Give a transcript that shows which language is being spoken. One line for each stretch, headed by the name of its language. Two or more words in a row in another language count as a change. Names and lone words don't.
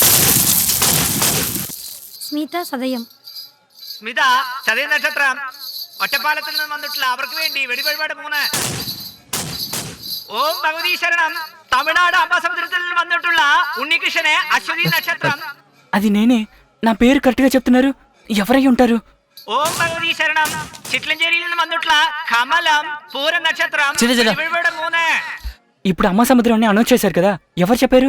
Malayalam: സ്മിത സദയം. സ്മിത ചതയ നക്ഷത്രം ഒറ്റപ്പാലത്തിൽ നിന്നും വന്നിട്ടുള്ള അവർക്ക് വേണ്ടി വെടിപരിപാടി പോകുന്നത്. ഓം ഭഗവതി ശരണം. തമിഴ്നാട് അംബാസമുദ്രത്തിൽ നിന്ന് വന്നിട്ടുള്ള ഉണ്ണികൃഷ്ണനെ അശ്വതി നക്ഷത്രം.
Telugu: అది నేనే. నా పేరు కరెక్ట్గా చెప్తున్నారు. ఎవరై ఉంటారు?
Malayalam: ഓം ഭഗവതി ശരണം. ചിറ്റ്ലഞ്ചേരിയിൽ നിന്ന് വന്നിട്ടുള്ള കമലം പൂര നക്ഷത്രം വെടിപരിപാടി പോകുന്നത്.
Telugu: ఇప్పుడు అమ్మ సముద్రం అని అనౌన్స్ చేశారు కదా, ఎవరు చెప్పారు?